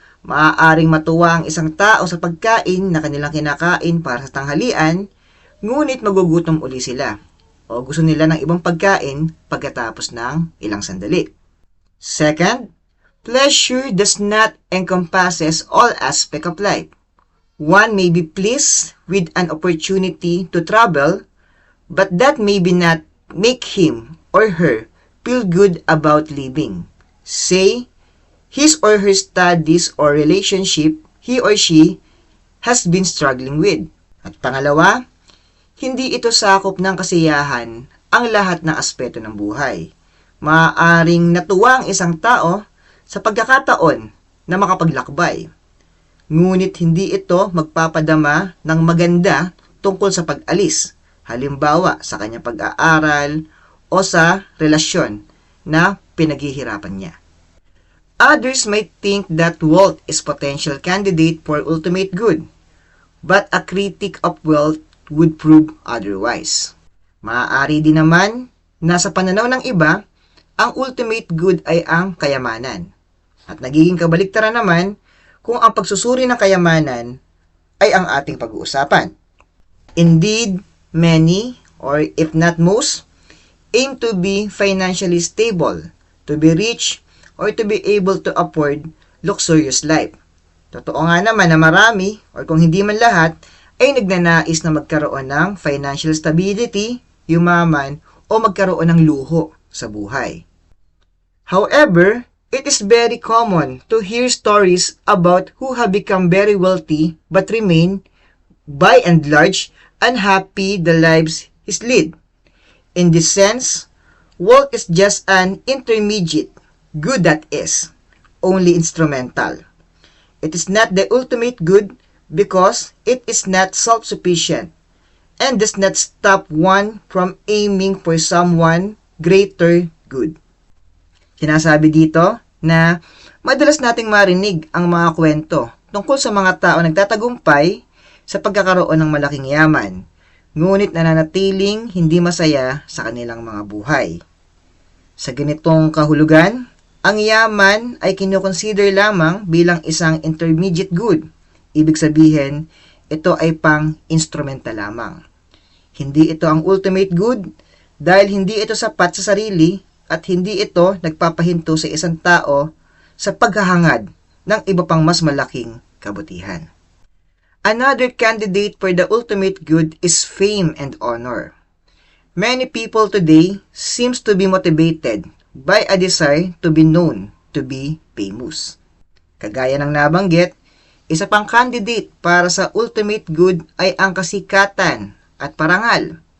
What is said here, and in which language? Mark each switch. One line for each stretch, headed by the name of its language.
Filipino: Maaaring matuwa ang isang tao sa pagkain na kanilang kinakain para sa tanghalian, ngunit magugutom uli sila o gusto nila ng ibang pagkain pagkatapos ng ilang sandali.
English: Second, pleasure does not encompasses all aspects of life. One may be pleased with an opportunity to travel, but that may not make him or her feel good about living. Say, his or her studies or relationship he or she has been struggling with.
Filipino: At pangalawa, hindi ito sakop ng kasiyahan ang lahat ng aspeto ng buhay. Maaaring natuwa ang isang tao sa pagkakataon na makapaglakbay. Ngunit hindi ito magpapadama ng maganda tungkol sa pag-alis, halimbawa sa kanyang pag-aaral o sa relasyon na pinaghihirapan niya.
English: Others might think that wealth is potential candidate for ultimate good, but a critic of wealth would prove otherwise.
Filipino: Maaari din naman na sa pananaw ng iba, ang ultimate good ay ang kayamanan. At nagiging kabaliktaran naman kung ang pagsusuri ng kayamanan ay ang ating pag-uusapan.
English: Indeed, many, or if not most, aim to be financially stable, to be rich, or to be able to afford luxurious life.
Filipino: Totoo nga naman na marami, or kung hindi man lahat, ay nagnanais na magkaroon ng financial stability, yumaman, o magkaroon ng luho sa buhay.
English: However, it is very common to hear stories about who have become very wealthy but remain, by and large, unhappy the lives is lead. In this sense, wealth is just an intermediate good that is only instrumental. It is not the ultimate good because it is not self-sufficient and does not stop one from aiming for someone greater good.
Filipino: Sinasabi dito na madalas nating marinig ang mga kwento tungkol sa mga tao nagtatagumpay sa pagkakaroon ng malaking yaman, ngunit nananatiling hindi masaya sa kanilang mga buhay. Sa ganitong kahulugan, ang yaman ay kinukonsider lamang bilang isang intermediate good. Ibig sabihin, ito ay pang-instrumental lamang. Hindi ito ang ultimate good dahil hindi ito sapat sa sarili at hindi ito nagpapahinto sa isang tao sa paghahangad ng iba pang mas malaking kabutihan.
English: Another candidate for the ultimate good is fame and honor. Many people today seems to be motivated by a desire to be known, to be famous.
Filipino: Kagaya ng nabanggit, Isa pang candidate para sa ultimate good ay ang kasikatan at parangal.